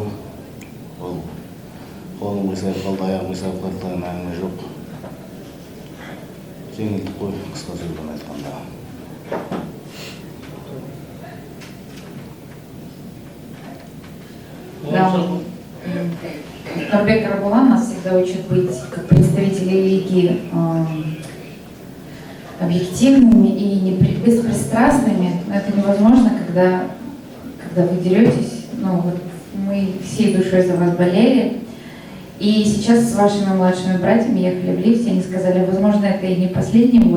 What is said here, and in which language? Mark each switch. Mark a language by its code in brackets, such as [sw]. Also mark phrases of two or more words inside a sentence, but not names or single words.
[kk] Ол қолым қисайып қалды, аяғым қисайып қалды деген әңгіме жоқ. Жеңілдік қой, қысқа сөзбен айтқанда. [ru] Да, Нурбек Рабулан нас всегда учит быть как представители лиги объективными и беспристрастными. Но это невозможно, когда вы деретесь. Мы всей душой за вас болели. И сейчас с вашими младшими братьями ехали в лифте, они сказали, возможно, это и не последний бой.